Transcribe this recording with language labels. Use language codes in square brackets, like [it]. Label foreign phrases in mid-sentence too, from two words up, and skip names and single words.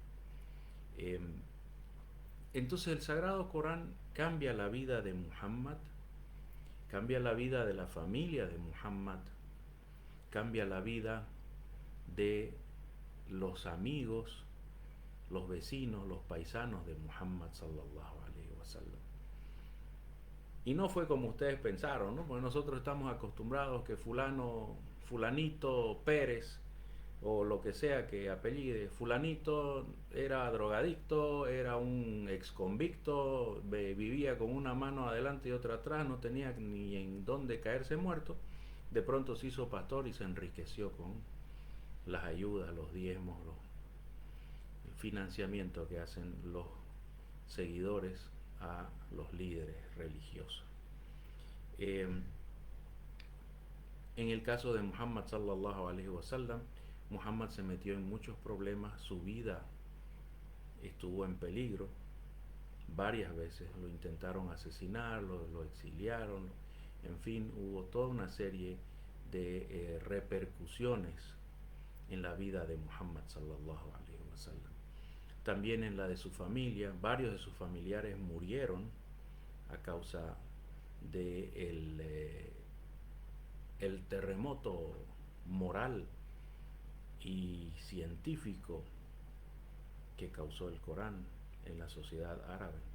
[es] Entonces el Sagrado Corán cambia la vida de Muhammad, cambia la vida de la familia de Muhammad, cambia la vida de los amigos, los vecinos, los paisanos de Muhammad [ar] صلى الله عليه وسلم. [es] Y no fue como ustedes pensaron, ¿no? Porque nosotros estamos acostumbrados que fulanito Pérez o lo que sea que apellide, fulanito era drogadicto, era un ex convicto, vivía con una mano adelante y otra atrás, no tenía ni en dónde caerse muerto, de pronto se hizo pastor y se enriqueció con las ayudas, los diezmos, el financiamiento que hacen los seguidores a los líderes religiosos. En el caso de Muhammad [ar] صلى الله عليه وسلم, [es] Muhammad se metió en muchos problemas, su vida estuvo en peligro varias veces, lo intentaron asesinar, lo exiliaron, en fin, hubo toda una serie de repercusiones en la vida de Muhammad [ar] صلى الله عليه وسلم. [es] También en la de su familia, varios de sus familiares murieron a causa de el terremoto moral y científico que causó el Corán en la sociedad árabe.